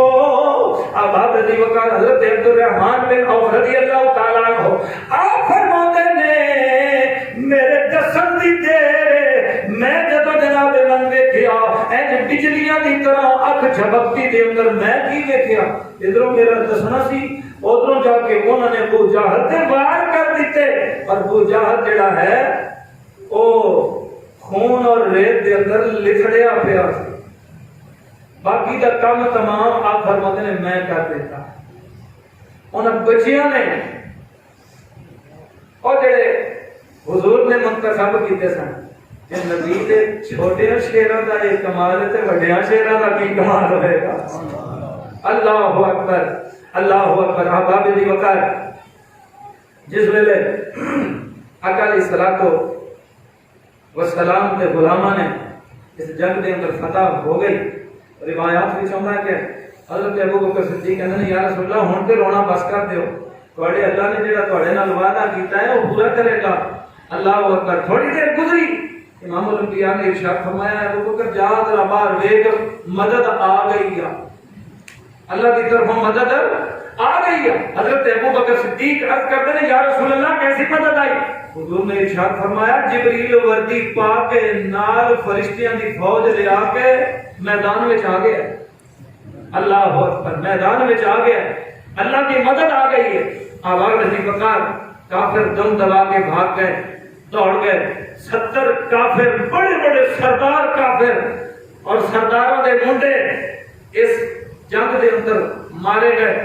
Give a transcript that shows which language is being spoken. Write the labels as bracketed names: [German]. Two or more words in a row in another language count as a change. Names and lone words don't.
[Punjabi] اب حضرت وقار حضرت عبد الرحمن بن عوف رضی اللہ تعالیٰ عنہ آپ فرماتے نے میرے دسن دی دیر میں جب جناب من ویکھیا این بجلیاں دی طرح اکھ جھبکتی دے اندر میں کی ویکھیا, ادھروں میرا دسنا سی ادھروں جا کے انہوں نے ابو جہل تے وار کر دیتے. اور ابو جہل جڑا ہے او خون اور ریت دے اندر لکھڑیا پیا سی, باقی دا کام تمام آپ فرماتے نے میں کر دیتا. انہاں بچیاں نے اور جڑے حضور نے منتخب کیتے سن کہ نبی دے چھوٹے شیراں دا یہ کمال ہے تے وڈیاں شیراں دا کی کمال ہوئے گا. [Arabic] اللہ اکبر اللہ اکبر. [Punjabi] احباب دی وقار جس ویلے آقا علیہ الصلوۃ والسلام دے غلاماں نے اس جنگ دے اندر فتح ہو گئی, روایات وچ آندا ہے کہ حضرت ابو بکر صدیق کہندے نے [Arabic] یا رسول اللہ [Punjabi] ہن تے رونا بس کر دیو, تواڈے اللہ نے جڑا تواڈے نال وعدہ کیتا ہے وہ پورا کرے گا. [Arabic] اللہ اکبر. [Urdu] تھوڑی دیر گزری امام الانبیاء نے ارشاد فرمایا ہے ابو بکر جا ذرا باہر ویکھ مدد آ گئی ہے، اللہ کی طرف مدد آ گئی ہے۔ حضرت ابو بکر صدیق عرض کرتے ہیں [Arabic] یا رسول اللہ [Urdu] کیسی مدد آئی؟ [Punjabi] حضور نے ارشاد فرمایا جبریل وردی پا کے نال فرشتیاں دی فوج لے آ کے میدان وچ آ گیا، [Arabic] اللہ اکبر، [Punjabi] میدان وچ آ گیا، اللہ کی مدد آ گئی ہے۔ [Urdu] آواز نہیں بکار، کافر دم دبا کے بھاگ گئے، دوڑ گئے، 70 کافر، بڑے بڑے سردار کافر اور سرداروں دے منڈے اس جنگ دے اندر مارے گئے۔